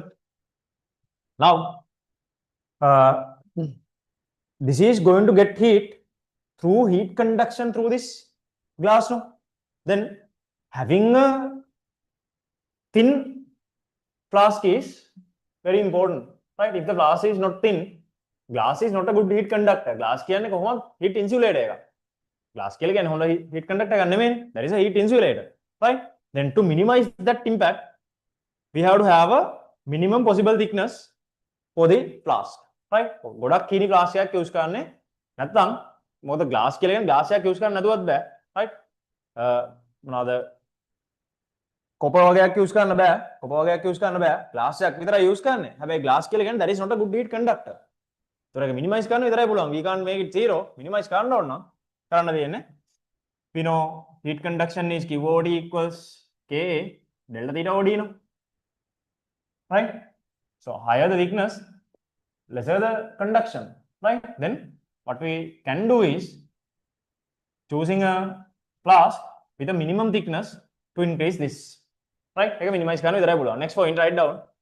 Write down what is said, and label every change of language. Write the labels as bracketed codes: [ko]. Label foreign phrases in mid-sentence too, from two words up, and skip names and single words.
[en] Now, this is going to get heat through heat conduction through this glass, no? Then having a thin flask is very important, right? If the flask is not thin, glass is not a good heat conductor. [si] Glass කියන්නේ කොහොමද [en] heat insulator [si] එක. Glass කියලා කියන්නේ හොඳ [en] heat conductor [si] එකක් නෙමෙයි. [en] That is a heat insulator, right? Then to minimize that impact, we have to have a minimum possible thickness for the flask, right? [si] ගොඩක් කීනි flask එකක් use කරන්නේ නැත්නම් මොකද glass කියලා කියන්නේ glass එකක් use කරන්න නැතුවත් බෑ, right? මොනවාද copper වගේක් use කරන්න බෑ. glass එකක් විතරයි use කරන්නේ. හැබැයි glass කියලා කියන්නේ [en] that is not a good heat conductor. [si] ඒතර ඒක minimize කරන්න විතරයි පුළුවන්. [en] We can't make it zero. [si] Minimize කරන්න ඕන නම් කරන්න තියෙන්නේ. [en] We know heat conduction is QOD equals Ka delta theta OD, no? Right? So higher the thickness, lesser the conduction, right? Then what we can do is choosing a flask with a minimum thickness to increase this, right? Take a [si] minimize කරන්න විතරයි පුළුවන්. [en] Next point, write down.